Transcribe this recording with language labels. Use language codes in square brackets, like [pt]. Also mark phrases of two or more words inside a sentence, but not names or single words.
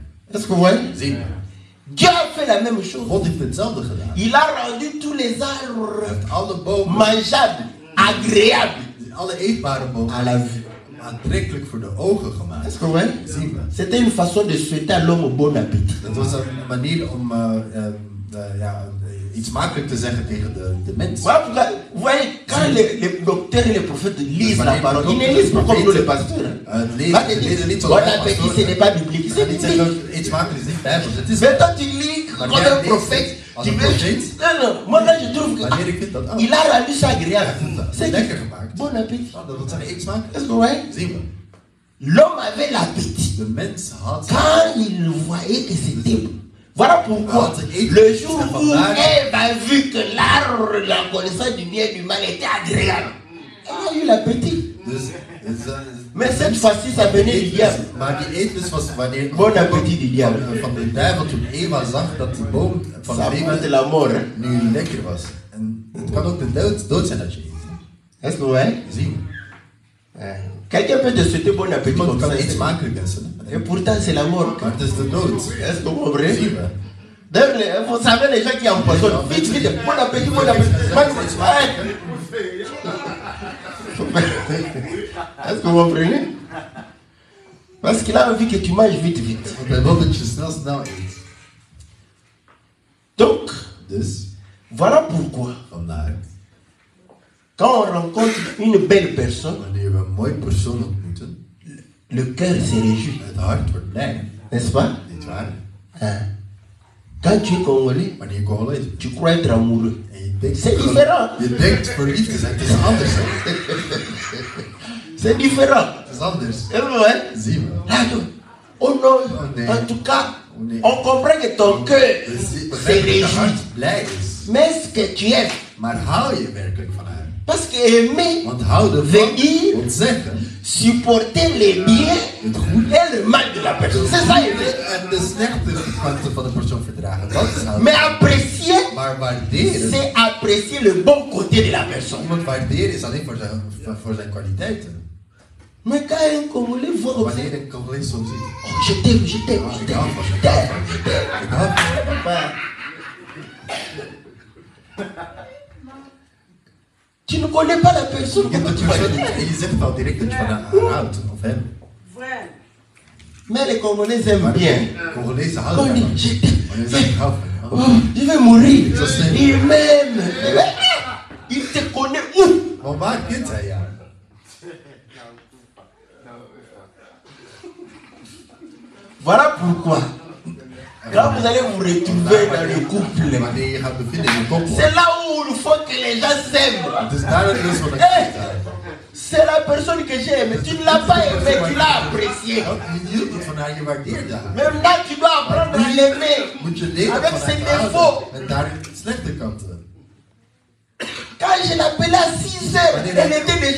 [fr] Est-ce que vous voyez? [nl] Zien we. [fr] Dieu a fait la même chose. [nl] God heeft hetzelfde gedaan. [fr] Il a rendu tous les [nl] Hij [fr] arbres [nl] heeft alle bomen, [fr] mangeables, agréables [nl] alle eetbare bomen, [fr] à la vue. [nl] aantrekkelijk voor de ogen gemaakt. [fr] Est-ce que vous voyez? [nl] Zien we. [fr] C'était une façon de souhaiter à l'homme bon appétit. [nl] Dat was een manier om iets makkelijk te zeggen tegen de mens. [fr] Voilà pourquoi, vous voyez, quand les docteurs et les prophètes lisent la parole, ils ne lisent pas comme nous les pasteurs. Va te dire, bon appétit, ce n'est pas biblique. C'est biblique. [nl] Iets makkelijk is niet bijbels. Het is [fr] Mais quand tu lis comme un prophète, tu veux... Non, non, moi là je trouve que [nl] wanneer ik vind dat [fr] il a rendu ça agréable. C'est [nl] lekker gemaakt. [fr] bon appétit. [nl] Dat wil zeggen iets smakelijk. [fr] Est-ce que vous voyez? [nl] Zien we. [fr] L'homme avait l'appétit. [nl] De mens had [fr] Quand il voyait que c'était bon. Voilà pourquoi le jour où Ève a vu que l'arbre de la connaissance du bien et du mal était agréable, elle a eu l'appétit. Mais cette fois-ci, ça venait du diable. [nl] Maar die eetlust was wanneer [fr] Bon appétit du diable. [nl] van de duivel toen Eva zag dat de boom van [fr] Ça [nl] het [fr] apporte [nl] leven [fr] la mort. Hein? [nl] nu lekker was. En het kan ook de dood zijn dat je eet. [fr] Est-ce que vous voyez? [nl] Zien. [fr] Quelqu'un peut te souhaiter bon appétit [nl] Iemand [fr] comme [nl] kan [fr] ça. [nl] iets smakelijk wensen. [fr] Et pourtant, c'est la mort. [nl] Maar het is de dood. [fr] Est-ce que vous comprenez? [nl] Zien we. [fr] D'ailleurs, vous savez, les gens qui empoisonnent, vite, vite, bon appétit, bon appétit. Est-ce que vous comprenez? Parce qu'il a envie que tu manges vite, vite. [nl] Want hij wil dat je snel eet. [fr] Donc, [nl] Dus, [fr] voilà pourquoi, [nl] vandaar, [fr] quand on rencontre une belle personne, [nl] wanneer we een mooi persoon ontmoeten, [fr] le cœur se réjouit, [nl] het hart wordt blij. [fr] n'est-ce pas? [nl] Niet waar? [fr] Hein? Quand tu es congolais, [nl] Wanneer je Congolees bent. [fr] tu crois être amoureux. [nl] En je denkt, [fr] C'est différent. [nl] Je denkt verliefd te zijn. Het is anders. Hè? [fr] C'est différent. [nl] Het is anders. [fr] Et vous voyez? [nl] Zien we. [fr] Là, oh non, [nl] nee. [fr] en tout cas, [nl] nee. [fr] on comprend que ton cœur [nl] Dus je [fr] se [nl] begrijpt dat je [fr] réjouit. [nl] hart blij is. [fr] Mais ce que tu aimes, [nl] Maar hou je werkelijk van haar? [fr] Parce qu'aimer [nl] Want houden [fr] veut [nl] van [fr] dire [nl] wil zeggen, [fr] supporter les biens et le mal de la personne. C'est ça aimer. [nl] en de slechte kanten van de persoon verdragen. Dat is houden. [fr] Mais apprécier, [nl] Maar waarderen, [fr] c'est apprécier le bon côté de la personne. [nl] iemand waarderen is alleen voor zijn kwaliteiten. [fr] Mais quand un Congolais voit comme ça, [nl] Wanneer een Congolese zo ziet, [fr] oh, je t'aime, je t'aime, je [nl] ik hou [fr] t'aime, [nl] van [fr] je [nl] je, [fr] t'aime. [nl] ik hou van je. Papa. [fr] Tu ne connais pas la personne, [nl] Je kent [fr] comment [nl] de [fr] tu vas [nl] persoon [fr] le [nl] niet [fr] dire? [nl] en je zegt al direct dat je van haar houdt, of hem. [fr] Mais les Congolais aiment [nl] Maar [fr] bien. [nl] de Congolezen [fr] On [nl] houden [fr] dit, [nl] ervan. [fr] je t'aime. [nl] Wanneer ze zeggen, ik hou van je. [fr] Oh, je vais mourir. Ça, c'est- Il m'aime. Il te connaît où? [nl] Maar waar kent hij jou? [fr] Voilà pourquoi, quand vous allez vous retrouver dans le couple, [nl] Wanneer je gaat bevinden in een koppel. [fr] c'est là où il faut que les gens s'aiment. [nl] Het is daar dat is wat ik Hey, zeg. [fr] c'est la personne que j'aime. Tu ne l'as pas aimé, tu l'as apprécié. [nl] Je hield niet van haar, je waardeerde haar. [fr] Même là, tu dois apprendre à l'aimer. [nl] Moet je leren [fr] Avec [nl] van [fr] ses [nl] haar te [fr] défauts. [nl] houden. En daar slechte kanten. [fr] Quand je l'appelais à 6 heures, elle était déjà